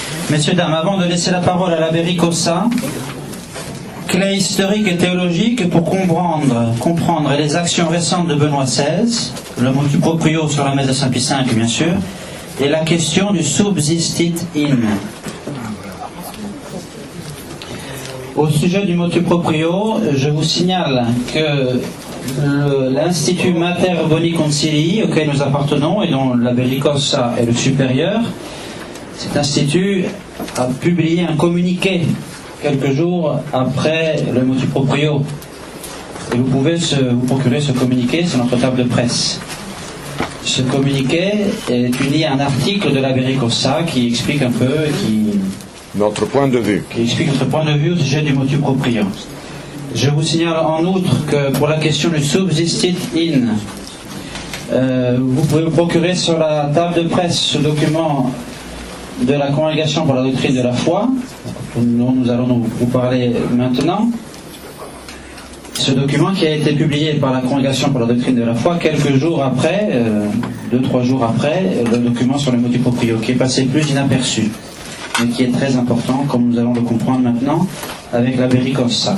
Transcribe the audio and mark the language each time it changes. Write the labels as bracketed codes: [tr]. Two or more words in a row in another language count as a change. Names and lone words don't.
[fr] Messieurs, dames, avant de laisser la parole à l'abbé Ricossa, clé historique et théologique pour comprendre les actions récentes de Benoît XVI, le [la] motu proprio [fr] sur la messe de Saint-Pie V, bien sûr, et la question du [la] subsistit in. [fr] Au sujet du [la] motu proprio, [fr] je vous signale que l'Institut Mater Boni Concilii, auquel nous appartenons et dont l'abbé Ricossa est le supérieur, cet institut a publié un communiqué quelques jours après le [la] motu proprio. [fr] Et vous pouvez vous procurer ce communiqué sur notre table de presse. Ce communiqué est uni à un article de l'abbé Ricossa qui explique un peu, notre point de vue. Qui explique notre point de vue au sujet du [la] motu proprio. [fr] Je vous signale en outre que pour la question du [la] subsistit in, [fr] vous pouvez vous procurer sur la table de presse ce document de la Congrégation pour la doctrine de la foi, dont nous allons vous parler maintenant. Ce document qui a été publié par la Congrégation pour la doctrine de la foi quelques jours après, 2-3 jours après, le document sur le [la] motu proprio, [fr] qui est passé plus inaperçu, mais qui est très important, comme nous allons le comprendre maintenant, avec l'abbé Ricossa.